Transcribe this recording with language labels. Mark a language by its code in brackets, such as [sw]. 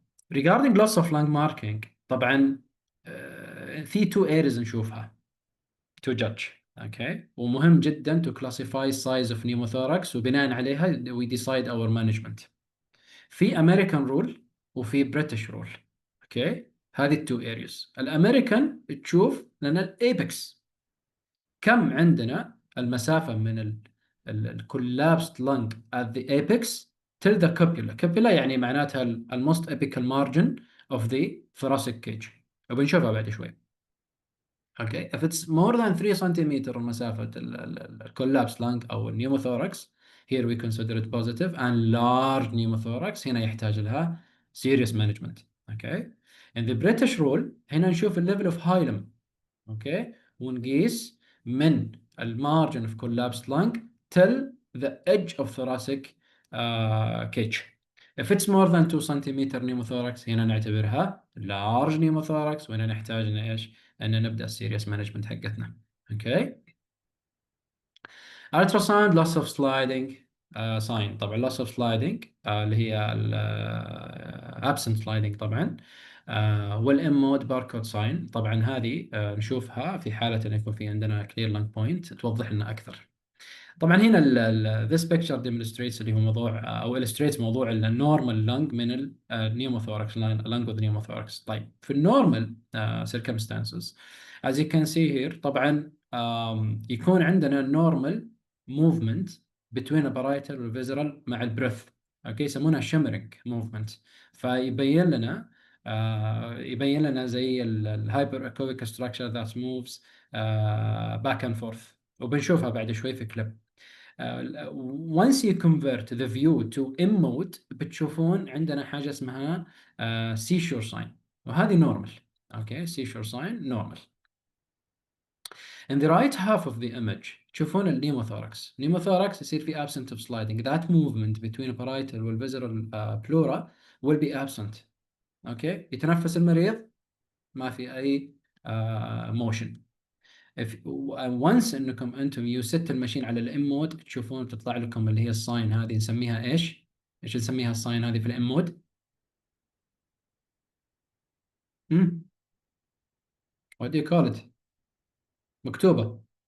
[en] Regarding loss of lung marking, [ar] طبعا في [en] two areas نشوفها to judge. Okay. [ar] ومهم جدا [en] to classify size of pneumothorax [ar] وبناء عليها [en] we decide our management. في American rule وفي British rule. Okay. [ar] هذه التو areas. الامريكان تشوف لان الايبكس كم عندنا المسافة من الكولابسد lung at the apex till the cupula. [en] cupula [ar] يعني معناتها [en] most apical margin of the thoracic cage. [ar] وبنشوفها بعد شوي. [en] Okay, if it's more than 3 centimeter [ar] مسافة الكولابس [en] lung أو pneumothorax, here we consider it positive, and large pneumothorax [ar] هنا يحتاج لها [en] serious management. Okay, in the British rule هنا نشوف level of hilum. Okay, [ar] ونقيس من [en] margin of collapsed lung till the edge of thoracic cage. If it's more than 2 centimeter [ar] pneumothorax هنا نعتبرها large pneumothorax وهنا نحتاج إن إيش؟ أن نبدأ السيريس مانجمنت حقتنا. [en] Okay. Ultrasound loss of sliding sign. [ar] طبعا [en] loss of sliding [ar] اللي هي [en] absent sliding طبعا. [ar] والإمود باركود ساين. طبعا هذه نشوفها في حالة أن يكون في عندنا clear lung point توضح لنا أكثر. طبعا هنا [en] this picture demonstrates [ar] اللي هو موضوع أو illustrates موضوع النورمال lung من النيوموثوركس lung with pneumothorax. طيب في النورمال [en] circumstances as you can see here [ar] طبعا يكون عندنا [en] normal movement between a parietal [ar] والvisceral مع البريث. اوكي يسمونها shimmering movement. فيبين لنا يبين لنا زي الهايبر اكويك [en] structure that moves back and forth. [ar] وبنشوفها بعد شوي في كليب. [en] once you convert the view to M mode [ar] بتشوفون عندنا حاجة اسمها [en] seashore sign [ar] وهذه normal. [en] okay, seashore sign normal. In the right half of the image [ar] تشوفون النيموثوركس. [en] pneumothorax [ar] يصير في [en] absent of sliding. That movement between parietal والvisceral pleura will be absent. [ar] okay, يتنفس المريض ما في أي motion. once انكم انتم يست الماشين على الام مود تشوفون تطلع لكم اللي هي الساين هذه نسميها ايش؟ ايش نسميها الساين هذه في الام مود؟ [en] what do you call it؟ [ar] مكتوبة